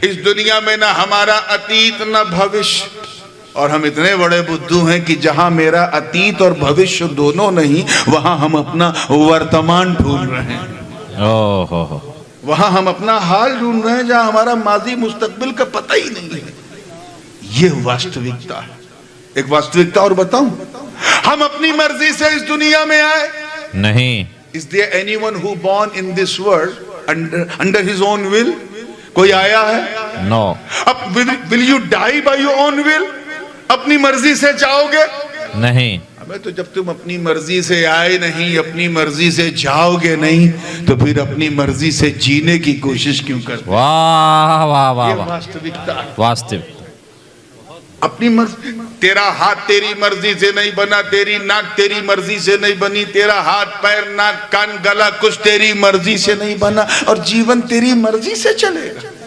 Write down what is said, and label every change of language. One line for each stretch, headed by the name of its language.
Hindi: इस दुनिया में ना हमारा अतीत ना भविष्य, और हम इतने बड़े बुद्धू हैं कि जहां मेरा अतीत और भविष्य दोनों नहीं, वहां हम अपना वर्तमान ढूंढ रहे हैं। ओहो, वहां हम अपना हाल ढूंढ रहे हैं जहां हमारा माजी मुस्तकबिल का पता ही नहीं है। ये वास्तविकता है। एक वास्तविकता और बताऊं, हम अपनी मर्जी से इस दुनिया में आए नहीं।
English: Is there anyone who born in this world under his own will?
Hindi: कोई आया है?
English: No. अब will you die by your own will?
Hindi: अपनी मर्जी से जाओगे? नहीं। अबे तो जब तुम अपनी मर्जी से आए नहीं, अपनी मर्जी से जाओगे नहीं, तो फिर अपनी मर्जी से जीने की कोशिश क्यों करते? वाह वाह वाह ये वाह, वास्तविकता है। वास्तविक। अपनी मर्जी, तेरा हाथ तेरी मर्जी से नहीं बना, तेरी नाक तेरी मर्जी से नहीं बनी, तेरा हाथ पैर नाक कान गला कुछ तेरी मर्जी से नहीं बना, और जीवन तेरी मर्जी से चलेगा।